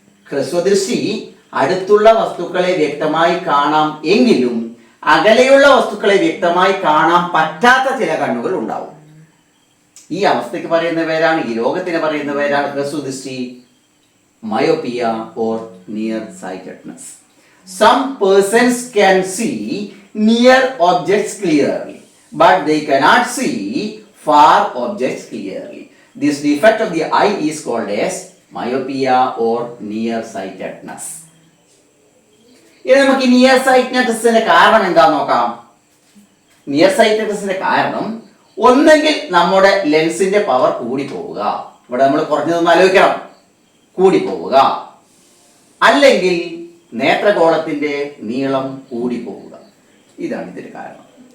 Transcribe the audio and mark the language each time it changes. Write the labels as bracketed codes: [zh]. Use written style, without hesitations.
[ml] ഹ്രസ്വദൃഷ്ടി അടുത്തുള്ള വസ്തുക്കളെ വ്യക്തമായി കാണാം എങ്കിലും അകലെയുള്ള വസ്തുക്കളെ വ്യക്തമായി കാണാൻ പറ്റാത്ത ചില കണ്ണുകൾ ഉണ്ടാവും. ഈ അവസ്ഥയ്ക്ക് പറയുന്ന പേരാണ്, ഈ രോഗത്തിന് പറയുന്ന പേരാണ് ഹ്രസ്വദൃഷ്ടി, myopia or near sightedness. [en] Some persons can see near objects clearly, but they cannot see far objects clearly. This defect of the eye is called as myopia or nearsightedness. [ml] ഇനി നമുക്ക് നിയർ സൈറ്റ്നെസ്സിന്റെ കാരണം എന്താന്ന് നോക്കാം. നിയർ സൈറ്റ്നെസ്സിന്റെ കാരണം ഒന്നെങ്കിൽ നമ്മുടെ ലെൻസിന്റെ power കൂടി പോവുക, ഇവിടെ നമ്മൾ കുറഞ്ഞതൊന്ന് ആലോചിക്കണം, കൂടി പോവുക, അല്ലെങ്കിൽ നേത്രഗോളത്തിന്റെ നീളം കൂടി പോവുക. ഇതാണ് ഇതിന്റെ കാരണം.